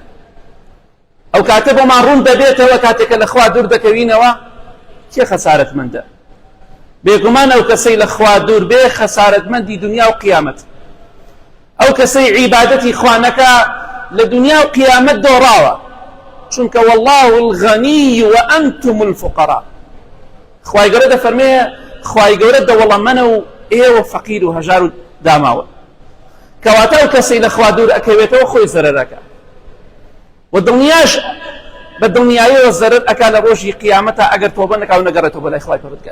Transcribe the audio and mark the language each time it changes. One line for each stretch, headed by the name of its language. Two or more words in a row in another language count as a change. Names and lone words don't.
Central Kurdish: ئەو کاتە بۆمان ڕوون دەبێتەوە کاتێکە لە خوا دوور دەکەوینەوە کێ خەسارەتمەندە؟ بێگومان ئەو کەسەی لە خوا دوور بێ خەسارەتمەندی دنیا و قیامەت. ئەو کەسەی عیبادەتی خوا نەکا لە دنیا و قیامەت دۆڕاوە، چونکە
Arabic: والله الغنی وأنتم الفقراء.
Central Kurdish: خوای گەورە دەفەرمێ، خوای گەورە دەوڵەمەنە و ئێوە فەقیر و هەژار و داماوە. کەواتە ئەو کەسەی لە خوا دوور ئەکەوێتەوە خۆی زەرەرەکە و دڵنیاش بە دڵنیاییەوە زەرەر ئەکا لە ڕۆژی قیامەتە ئەگەر تۆبە نەکا و نەگەڕێتەوە بەلای خوای پەروەردگار.